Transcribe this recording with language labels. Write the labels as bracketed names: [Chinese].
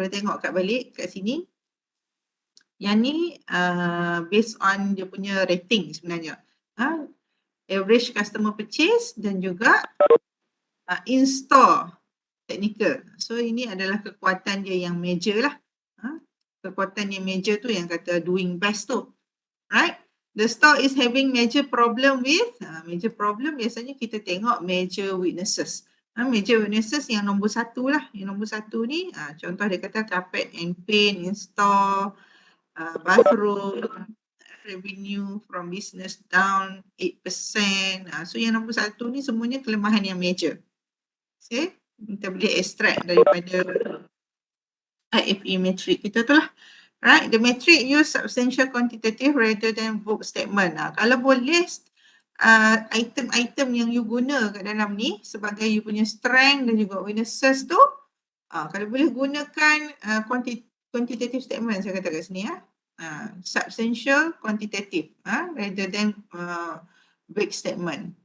[Malay] Kalau tengok kat balik kat sini, yang ni [English] based on [Malay] dia punya rating sebenarnya. [English] Average customer purchase [Malay] dan juga [English] in-store technical. [Malay] So ini adalah kekuatan dia yang major lah. Kekuatan yang major tu yang kata [English] doing best [Malay] tu. [English] Right? The store is having major problem with, major problem [Malay] biasanya kita tengok [English] major weaknesses. [Malay] Major weaknesses yang nombor 1 lah. Yang nombor 1 ni, contoh dia kata [English] carpet and paint in store, bathroom, revenue from business down 8%. [Malay] So yang nombor 1 ni semuanya kelemahan yang major. [English] Okay? [Malay] Kita boleh extract daripada IFE matrix kita tu lah. [English] Right, the matrix use substantial quantitative rather than vague statement. [Malay] Kalau boleh item-item yang you guna kat dalam ni sebagai you punya strength dan juga weaknesses tu, kalau boleh gunakan quantitative statement saya kata kat sini [English] substantial quantitative rather than vague statement.